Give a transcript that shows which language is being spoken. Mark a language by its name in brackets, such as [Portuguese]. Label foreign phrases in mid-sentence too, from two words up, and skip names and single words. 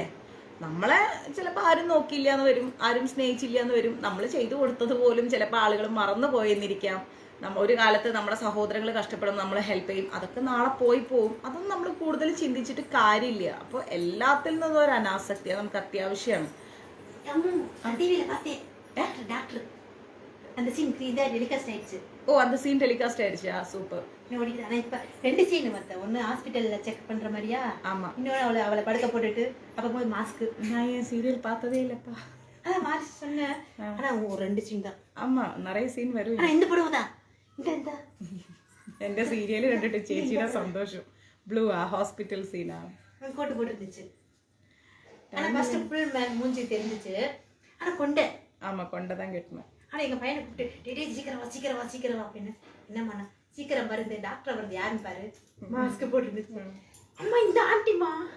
[Malayalam] നമ്മളെ ചിലപ്പോൾ ആരും നോക്കിയില്ല എന്ന് വരും, ആരും സ്നേഹിച്ചില്ല എന്ന് വരും. നമ്മൾ ചെയ്തു കൊടുത്തത് പോലും ചിലപ്പോൾ ആളുകൾ മറന്നു പോയെന്നിരിക്കാം. ഒരു കാലത്ത് നമ്മുടെ സഹോദരങ്ങൾ കഷ്ടപ്പെടും, നമ്മൾ ഹെൽപ്പ് ചെയ്യും. അതൊക്കെ നാളെ പോവും. അതൊന്നും നമ്മൾ കൂടുതൽ ചിന്തിച്ചിട്ട് കാര്യമില്ല. അപ്പോൾ എല്ലാത്തിൽ നിന്നും ഒരു അനാസക്തി നമുക്ക് അത്യാവശ്യമാണ്. [Tamil] ஓ, அந்த [English] scene telecast [Tamil] ஆயிடுச்சா? சூப்பர். இப்ப 2 சீன் மத்த. ஒன்னு ஹாஸ்பிடல்ல செக் பண்ற மாதிரியா, ஆமா. இன்னொரு அவளை படுக்க போட்டுட்டு அப்ப போய் மாஸ்க். நான் ஏன் சீரியல் பார்த்ததே இல்லப்பா. அதான் மாறி சொன்னேன். ஆனா ஒரு 2 சீன் தான். ஆமா, நிறைய சீன் வரும். இந்த படம் தான். இந்த [Malayalam] എന്റെ സീരിയൽ കണ്ടിട്ട് ചേച്ചിയുടെ സന്തോഷം. ബ്ലൂ ആ ഹോസ്പിറ്റൽ സീനാ [Tamil] கோட்டு போட்டுருந்துச்சு. ஆனா [English] first full [Tamil] மூஞ்சி தெரிஞ்சிச்சு. ஆனா கொண்டை, ஆமா, கொண்டதான் கட்டணும். ஆனா எங்க பையனை கூப்பிட்டு டேடி சீக்கிரம் அப்படின்னு. என்னம்மா சீக்கிரம் வருது, டாக்டர் வருது, யாருன்னு பாரு. மாஸ்க் போட்டுருந்துச்சு. அம்மா இந்த ஆண்டிமா.